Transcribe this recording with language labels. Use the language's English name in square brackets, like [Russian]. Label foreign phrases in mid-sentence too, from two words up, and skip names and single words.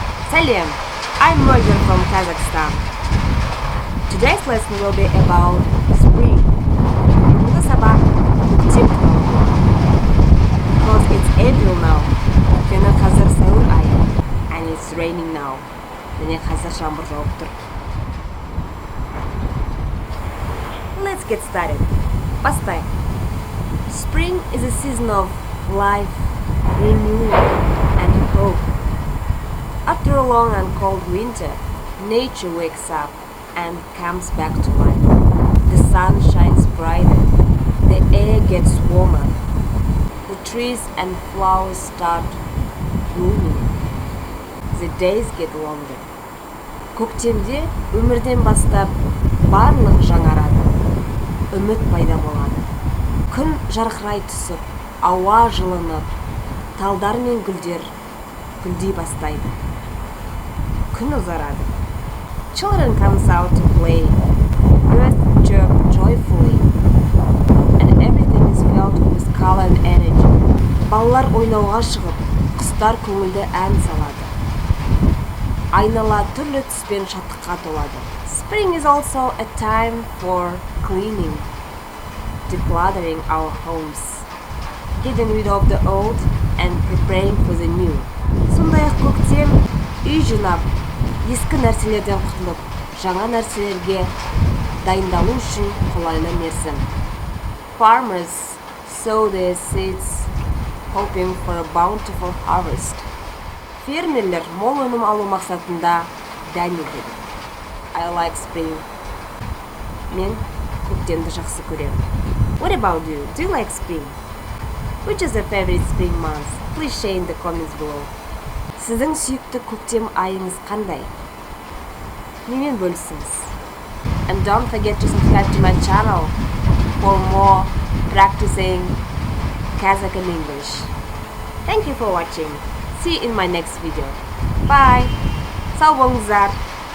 [English] Salam, I'm Moldir from Kazakhstan. Today's lesson will be about spring. [Kazakh] Бүгінгі сабақ көктем туралы. [English] Because it's April now. [Kazakh] Өйткені қазір сәуір айы. [English] And it's raining now. [Kazakh] Және қазір жаңбыр жауып тұр. [English] Let's get started. [Kazakh] Бастайық. [English] Spring is a season of life, renewal, and hope. After a long and cold winter, nature wakes up and comes back to life. The sun shines brighter, the air gets warmer, the trees and flowers start blooming, the days get longer. [Kazakh] Көктемде өмірден бастап барлық жаңарады, үміт пайда болады. Күн жарқырай түсіп, ауа жылынып, талдар мен гүлдер гүлдей бастайды. Күн ұзарады. [English] Children comes out to play. Birds chirp joyfully. And everything is filled with color and energy. [Kazakh] Балалар ойнауға шығып, құстар көңілді ән салады. Айнала түрлі түспен шаттыққа толады. [English] Spring is also a time for cleaning, decluttering our homes, getting rid of the old and preparing for the new. [Kazakh] Сондай-ақ көктем үй жинап, ескі нәрселерден құтылып, жаңа нәрселерге дайындалу үшін қолайлы мерзім. [English] Farmers sow their seeds, hoping for a bountiful harvest. [Kazakh] Фермерлер мол өнім алу мақсатында дән егеді. [English] I like spring. [Kazakh] Мен көктемді жақсы көремін. [English] What about you? Do you like spring? Which is your favorite spring month? Please share in the comments below. [Kazakh] Сіздің сүйікті көктем айыңыз қандай? Немен бөлісіңіз? [English] And don't forget to subscribe to my channel for more practicing Kazakh and English. Thank you for watching. See you in my next video. Bye. [Kazakh] Sağ болыңыздар.